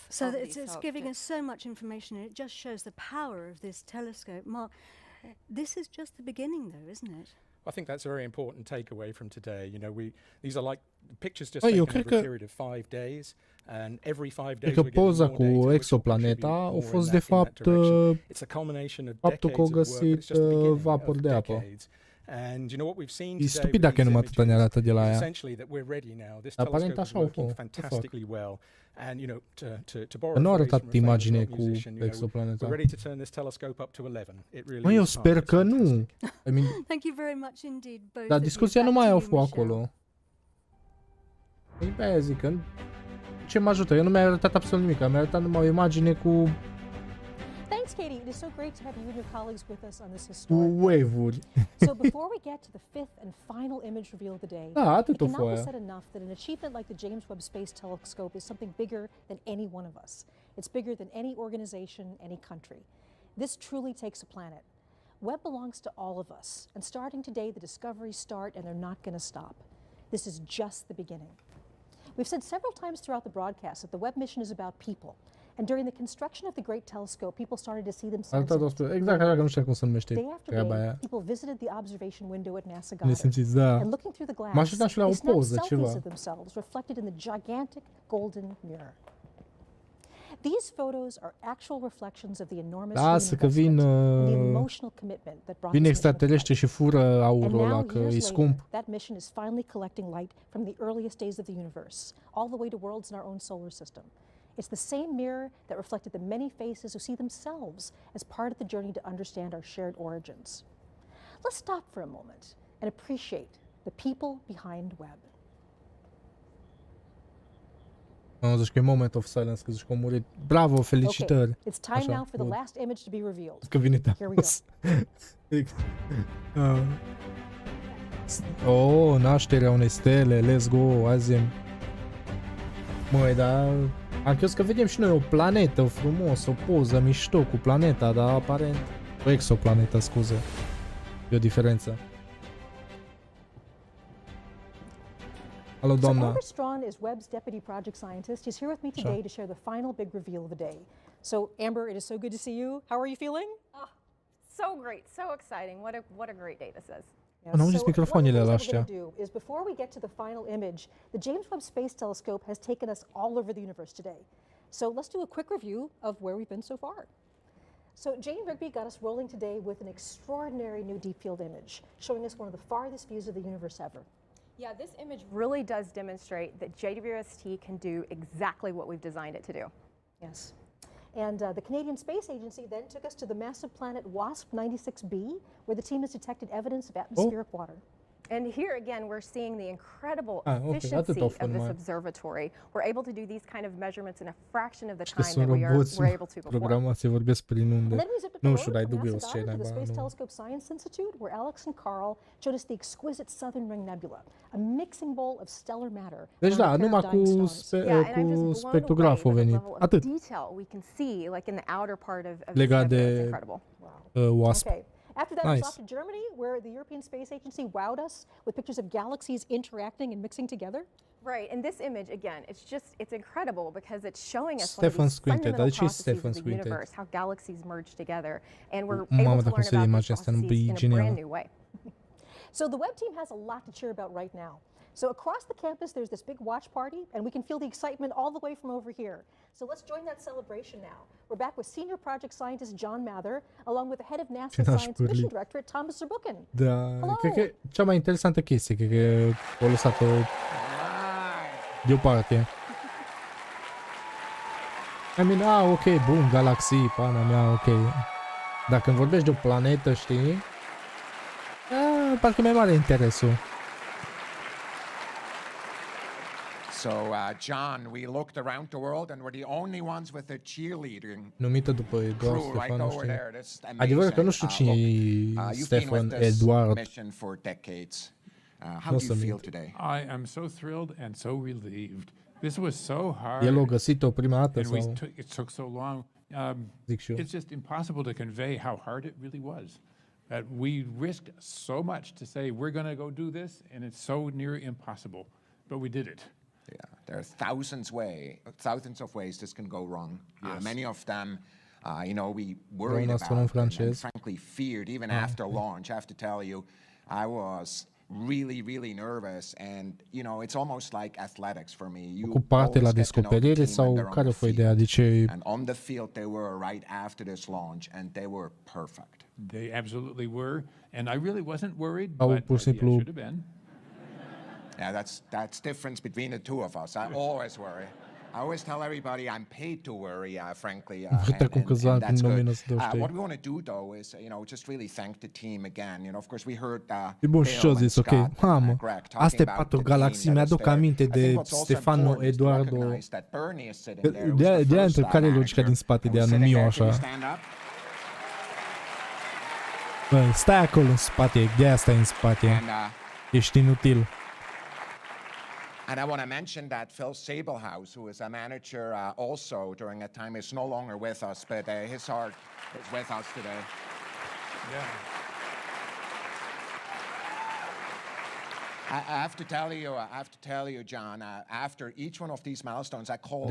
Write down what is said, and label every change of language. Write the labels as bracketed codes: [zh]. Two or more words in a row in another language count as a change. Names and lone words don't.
[en] So it's giving us so much information, and it just shows the power of this telescope. Mark, this is just the beginning, though, isn't it? I think that's a very important takeaway from today. You know, these are like pictures just taken over a period of 5 days, and every 5 days we're getting more data [ro] cu exoplaneta a fost de fapt faptul că au găsit vapor de apă. [en] And you know what we've seen [ro] e stupid dacă numai atâta ne arată de la ea. [en] Essentially that we're ready now. This telescope is working fantastically well. And you know, to borrow [ro] nu a arată [en] phrase from [ro] atât [en] a famous [ro] imagine [en] rock [ro] cu [en] musician, you know, [ro] exoplaneta. [en] we're ready to turn this telescope up to 11. It really [ro] Eu [en] is [ro] sper că nu. [en] I mean, Thank you very much indeed, both. [ro] dar discuția nu mai au fost acolo. Păi pe aia zic că ce mă ajută? Eu nu mi-a arătat absolut nimic. Mi-a arătat numai o imagine cu [en] Thanks, Katie. It is so great to have you and your colleagues with us on this historic [ro] wave-uri. [en] So before we get to the fifth and final image reveal of the day, it cannot be said enough that an achievement like the James Webb Space Telescope is something bigger than any one of us. It's bigger than any organization, any country. This truly takes a planet. Webb belongs to all of us, and starting today, the discoveries start, and they're not going to stop. This is just the beginning. We've said several times throughout the broadcast that the Webb mission is about people. And during the construction of the Great Telescope, people started to see themselves. [ro] Exact, așa că nu știu cum să numește treaba aia. [en] People visited the observation window at NASA [ro] Ne [en] Goddard. [ro] simțiți, da. [en] And looking through the glass, [ro] M-aș uita și la o [en] they snapped [ro] poză, [en] selfies [ro] ceva. [en] of themselves reflected in the gigantic golden mirror. These photos are actual reflections of the enormous [ro] Lasă că vin extraterestri și fură aurul ăla, că e scump. [en] That mission is finally collecting light from the earliest days of the universe, all the way to worlds in our own solar system. It's the same mirror that reflected the many faces who see themselves as part of the journey to understand our shared origins. Let's stop for a moment and appreciate the people behind Webb. [ro] Am zis că e [en] moment of silence, [ro] că zici că a murit. Bravo, felicitări. [en] Okay, it's time now for the last image to be revealed. [ro] Că vine [en] Here we go. [ro] Oh, nașterea unei stele, [en] let's go, [ro] azi. Măi, dar am crezut că vedem și noi o planetă frumos, o poză mișto cu planeta, dar aparent o exoplanetă, scuze. E o diferență. Hello, Domna. [en] So Amber Strawn is Webb's deputy project scientist. He's here with me today to share the final big reveal of the day. So Amber, it is so good to see you. How are you feeling? Oh, so great, so exciting. What a great day this is. [ro] N-am auzit microfoanele la [en] What [ro] ăștia. [en] we're going to do is, before we get to the final image, the James Webb Space Telescope has taken us all over the universe today. So let's do a quick review of where we've been so far. So Jane Rigby got us rolling today with an extraordinary new deep field image, showing us one of the farthest views of the universe ever. Yeah, this image really does demonstrate that JWST can do exactly what we've designed it to do. Yes. And the Canadian Space Agency then took us to the massive planet WASP-96b, where the team has detected evidence of atmospheric water. And here again, we're seeing the incredible okay, efficiency of this observatory. We're able to do these kind of measurements in a fraction of the time that we're able to before. [ro] Programație vorbesc prin unde. Nu știu, dar dubios ce [en] the Space Telescope Science Institute, where Alex and Carl showed us the exquisite Southern Ring Nebula, a mixing bowl of stellar matter. [ro] Deci da, numai cu spectrograful a venit. Atât. [en] Detail we can see, like in the outer part of [ro] legat de WASP. [en] Okay. After that, it's off to Germany, where the European Space Agency wowed us with pictures of galaxies interacting and mixing together. Right, and this image, again, it's incredible because it's showing us one of these fundamental processes of the universe, how galaxies merge together, and we're able to learn about these processes in a brand new way. So the Webb team has a lot to cheer about right now. So across the campus, there's this big watch party, and we can feel the excitement all the way from over here. So let's join that celebration now. We're back with Senior Project Scientist John Mather, along with the Head of NASA Science Mission Directorate, Thomas Zurbuchen. [ro] Da, cred că cea mai interesantă chestie, cred că o lăsat-o deoparte. [en] I mean, [ro] ok, bun, galaxii, pana mea, ok. Dacă îmi vorbești de o planetă, știi, parcă e mai mare interesul. [en] So, John, we looked around the world and we're the only ones with a cheerleading [ro] numită după Eduard [en] crew right [ro] Stefan, [en] over [ro] știi? [en] there. That's amazing. [ro] Adevărul că nu știu cine e Stefan Eduard. [en] Mission for decades. How do you feel today? I am so thrilled and so relieved. This was so hard. [ro] El a găsit-o prima dată sau? [en] It took so long. It's just impossible to convey how hard it really was. That we risked so much to say we're going to go do this, and it's so near impossible, but we did it. Yeah, there are thousands of ways this can go wrong. Yes. Many of them, we worried about and frankly feared even after launch. I have to tell you, I was really, really nervous, and it's almost like athletics for me. [ro] Cu parte la descoperire sau care a fost ideea? De ce? [en] And on the field they were right after this launch, and they were perfect. They absolutely were, and I really wasn't worried, [ro] Au [en] but [ro] pur și simplu [en] I should have been. Yeah, that's difference between the two of us. I always worry. I always tell everybody I'm paid to worry, frankly, and that's good. What we want to do, though, is just really thank the team again. Of course, we heard Bill and Scott, Greg talking about the galaxii. [ro] Mi-aduc aminte de Stefano Eduardo. De-aia întreb care e logica din spate de a numi o așa. Bă, stai acolo în spate, de-aia stai în spate. Ești inutil. [en] And I want to mention that Phil Sabelhouse, who is a manager also during that time, is no longer with us, but his heart is with us today. Yeah. I have to tell you, John, after each one of these milestones, I called